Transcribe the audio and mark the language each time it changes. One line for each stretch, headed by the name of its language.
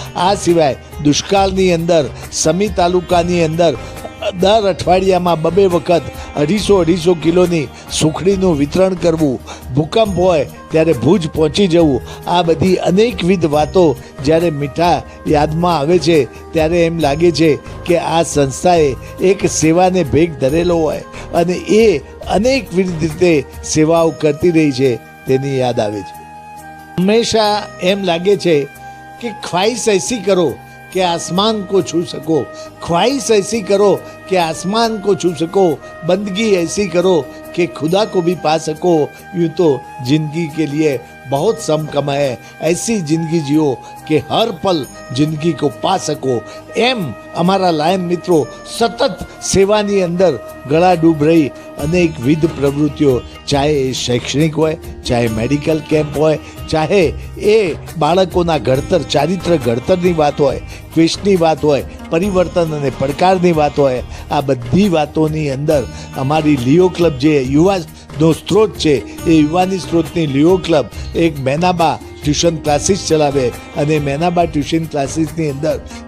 Gujarati: આ સિવાય દુષ્કાળની અંદર સમી તાલુકાની અંદર દર અઠવાડિયામાં 2 વખત 250 કિલોની સુખડીનું વિતરણ કરવું, ભૂકંપ હોય ત્યારે ભુજ પહોંચી જવું. આ બધી અનેકવિધ વાતો જ્યારે મીઠા યાદમાં આવે છે ત્યારે એમ લાગે છે કે આ સંસ્થાએ એક સેવાને ભેગ ધરેલો હોય અને એ અનેકવિધ રીતે સેવાઓ કરતી રહી છે તેની યાદ આવે છે. હંમેશા એમ લાગે છે કે ખ્વાહિશ
Hindi: ऐसी करो कि आसमान को छू सको, ख्वाहिश ऐसी करो कि आसमान को छू सको, बंदगी ऐसी करो कि खुदा को भी पा सको, यूँ तो जिंदगी के लिए बहुत सम कम है, ऐसी जिंदगी जियो कि हर पल जिंदगी को पा सको.
Gujarati: એમ અમારા લાયન મિત્રો સતત સેવાની અંદર ગળાડૂબ રહી અનેકવિધ પ્રવૃત્તિઓ, ચાહે એ શૈક્ષણિક હોય, ચાહે મેડિકલ કેમ્પ હોય, ચાહે એ બાળકોના ઘડતર, ચારિત્ર ઘડતરની વાત હોય, ક્વેશ્ચની વાત હોય, પરિવર્તન અને પડકારની વાત હોય, આ બધી વાતોની અંદર અમારી લિયો ક્લબ જે યુવાનો સ્ત્રોત છે એ યુવાની સ્ત્રોતની લિયો ક્લબ એક મેનાબા ટ્યુશન ક્લાસીસ ચલાવે અને મેનાબા ટ્યુશન ક્લાસીસની અંદર